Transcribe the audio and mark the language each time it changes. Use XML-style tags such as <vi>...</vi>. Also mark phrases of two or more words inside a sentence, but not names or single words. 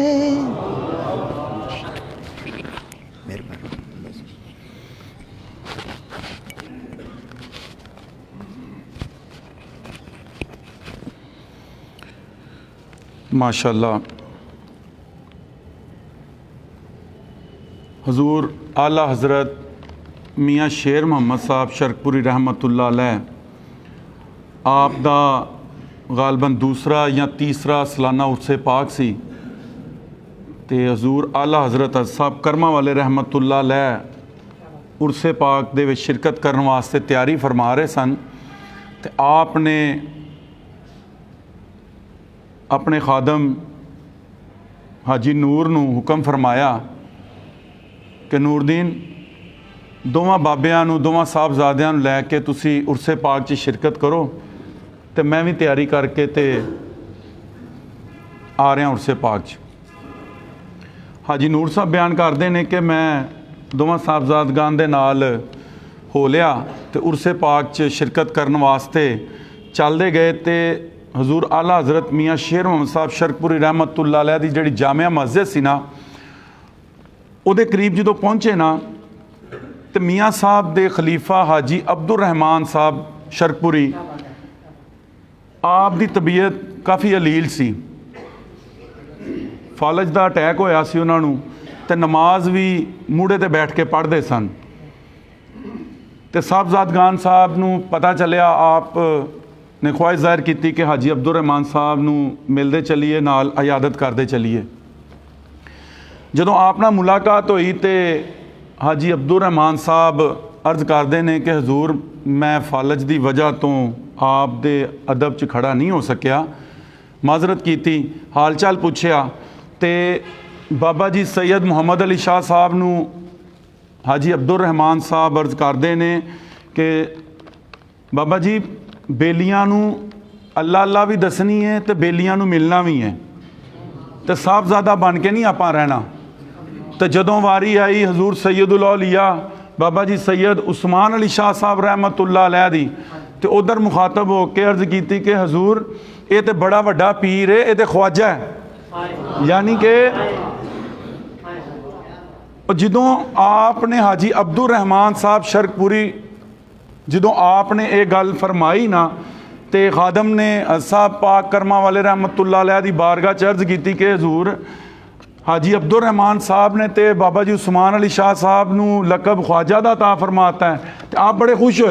<pa>ماشاءاللہ حضور اعلیٰ حضرت میاں شیر محمد صاحب شرقپوری رحمۃاللہ علیہ آپ دا غالباً دوسرا یا تیسرا سالانہ عرس پاک سی تے حضور اعلیٰ حضرت صاحب کرماں والے</pa> <ar>رحمة الله عليه</ar> <pa>عرس پاک دے وچ شرکت کرنے واسطے تیاری فرما رہے سن تے آپنے اپنے خادم حاجی نور نوں حکم فرمایا کہ نوردین دوواں بابیاں نوں دوواں صاحبزادیاں نوں لیکے تسی عرس پاک چ شرکت کرو تے میں بھی تیاری کر کے تے آ رہا عرس پاک چ.</pa> <ur>حاجی نور صاحب بیان کرتے ہیں کہ</ur> <pa>میں دوواں صاحبزادگاں دے نال ہو لیا تے عرس پاک چ شرکت کرنے واسطے چلتے گئے تے حضور اعلیٰ حضرت میاں شیر محمد صاحب شرقپوری</pa> <ar>رحمة الله عليه</ar> <pa>دی جہڑی جامعہ مسجد سی نا اوہدے قریب جدوں پہنچے نا تو میاں صاحب دے خلیفہ حاجی عبد الرحمان صاحب شرقپوری آپ دی طبیعت کافی علیل سی, فالج دا اٹیک ہویا سی اوہناں نوں تے نماز بھی موڑھے تے بیٹھ کے پڑھتے سن تے صاحبزادگان صاحب نوں پتا چلیا آپ نے خواہش ظاہر کی کہ حاجی عبد الرحمان صاحب نوں ملتے چلیے نال عیادت کرتے چلیے. جدوں آپ نال ملاقات ہوئی تو حاجی عبد الرحمان صاحب</pa> <ur>عرض کرتے ہیں کہ</ur> <pa>حضور میں فالج کی وجہ تو آپ دے ادب چ کھڑا نہیں ہو سکیا، معذرت کی، حال چال پچھیا تو بابا جی سید محمد علی شاہ صاحب نوں حاجی عبد الرحمان صاحب</pa> <ur>عرض کرتے ہیں کہ</ur> <pa>بابا جی بیلیاں نوں اللہ اللہ بھی دسنی ہے تو بیلیاں نوں ملنا بھی ہے، تو صاحبزادہ بن کے نہیں آپاں رہنا. تو جدوں واری آئی حضور سید الاولیاء بابا جی سید عثمان علی شاہ صاحب</pa> <ar>رحمة الله عليه</ar> <pa>دی تو ادھر مخاطب ہو کے عرض کی کہ حضور یہ تو بڑا وڈا پیر ہے، یہ تو خواجہ ہے. یعنی کہ جدوں آپنے حاجی عبد الرحمان صاحب شرقپوری جدوں آپنے یہ گل فرمائی نا تو خادم نے صاحب پاک کرماں والے</pa> <ar>رحمة الله عليه</ar> <pa>دی بارگاہ چ عرض کی کہ حضور حاجی عبد الرحمان صاحب نے تو بابا جی عثمان علی شاہ صاحب نوں لقب خواجہ دا تا فرماتا ہے، تو آپ بڑے خوش ہوئے.</pa>